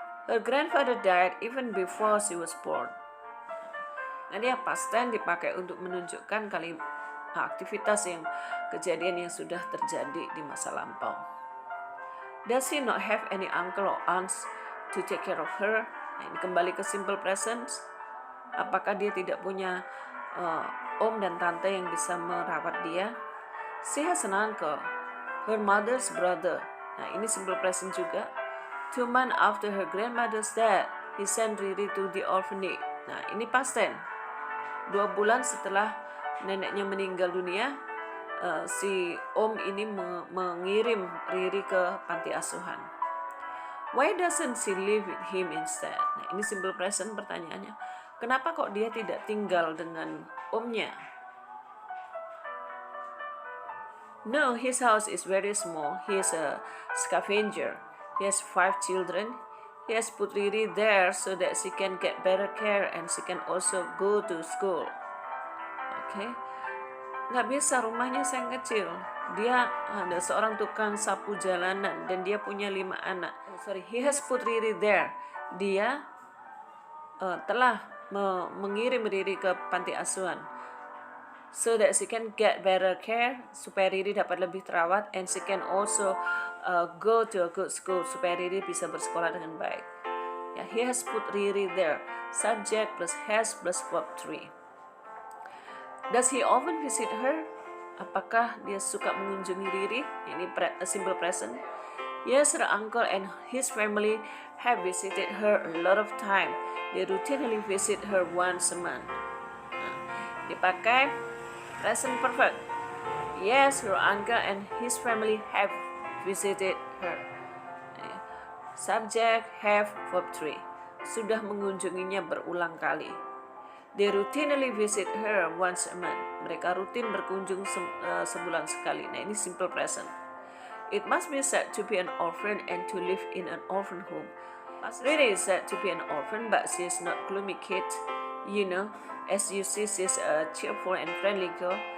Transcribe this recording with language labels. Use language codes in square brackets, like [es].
[en] Her grandfather died even before she was born. [id] Nanti yang past tense dipakai untuk menunjukkan aktivitas kejadian yang sudah terjadi di masa lampau. [en] Does she not have any uncle or aunts to take care of her? [id] Nah, ini kembali ke simple present. Apakah dia tidak punya om dan tante yang bisa merawat dia? [en] She has an uncle. her mother's brother. [id] Nah, ini simple present juga. [en] 2 months after her grandmother's death, he sent Riri to the orphanage. [id] Nah, ini past tense. 2 bulan setelah neneknya meninggal dunia, si Om ini mengirim Riri ke panti asuhan. [en] Why doesn't she live with him instead? [id] Nah, ini simple present pertanyaannya. Kenapa kok dia tidak tinggal dengan omnya? [en] No, his house is very small. He is a scavenger. He has 5 children. He has put Riri there so that she can get better care and she can also go to school. Okay? [id] Nggak bisa, rumahnya sangat kecil. Dia ada seorang tukang sapu jalanan dan dia punya 5 anak. [en] He has put Riri there. [id] Dia telah mengirim Riri ke panti asuhan. [en] So that she can get better care, [id] supaya Riri dapat lebih terawat, [en] and she can also go to a good school, [id] supaya Riri bisa bersekolah dengan baik. [en] Yeah, he has put Riri there. Subject plus has plus verb 3. Does he often visit her? [id] Apakah dia suka mengunjungi Riri? Ini simple present. [en] Yes, her uncle and his family have visited her a lot of time. They routinely visit her once a month. [id] Nah, dipakai [en] present perfect. Yes, her uncle and his family have visited her. Subject have verb 3. [id] Sudah mengunjunginya berulang kali. [en] They routinely visit her once a month. [id] Mereka rutin berkunjung sebulan sekali. Nah, ini [en] simple present. It must be said to be an orphan and to live in an orphan home. Riri is said to be an orphan, but she is not gloomy kid. You know, as you see, she is a cheerful and friendly girl.